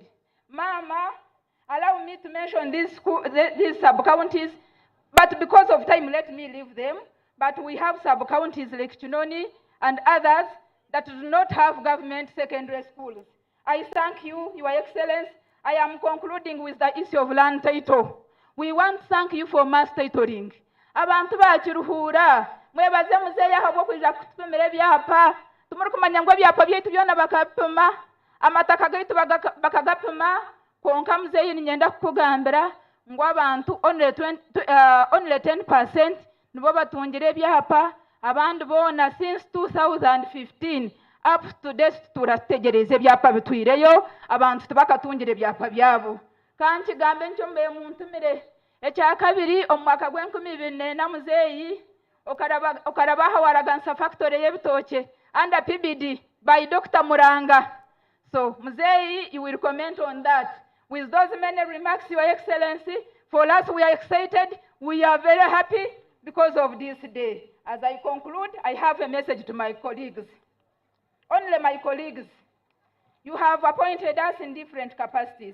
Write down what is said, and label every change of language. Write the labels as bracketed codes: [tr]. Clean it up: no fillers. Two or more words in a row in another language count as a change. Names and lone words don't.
[en] Mama, allow me to mention these sub-counties, but because of time, let me leave them. But we have sub-counties like Chinoni and others that do not have government secondary schools. I thank you, Your Excellency. I am concluding with the issue of land title. We want to thank you for mass titling. [nyn] Abantu ba Kiruhura, mwebaze muzeeyi aho kuja kutupimira ebyapa. Tumuri kumanya ngo ebyapa byaitu byona bakapima, amataka gaitu bakagapima, konka muzeeyi ninyenda kukugambira ngo abantu only 10% nibo batungira ebyapa, abandi bona [en] since 2015 up to date [nyn] turategereza ebyapa bitwireyo, abantu tibakatungira ebyapa byabo. Kandi gambe ncyo mbe muntumire ekyakabiri omwaka gw'2024 muzeeyi okarabaha waragansa factory y'ebitoke [en] under PBD by Dr. [nyn] Muranga. So muzeeyi, [en] you will comment on that. With those many remarks, Your Excellency, for us we are excited, we are very happy because of this day. As I conclude, I have a message to my colleagues. Only my colleagues, you have appointed us in different capacities.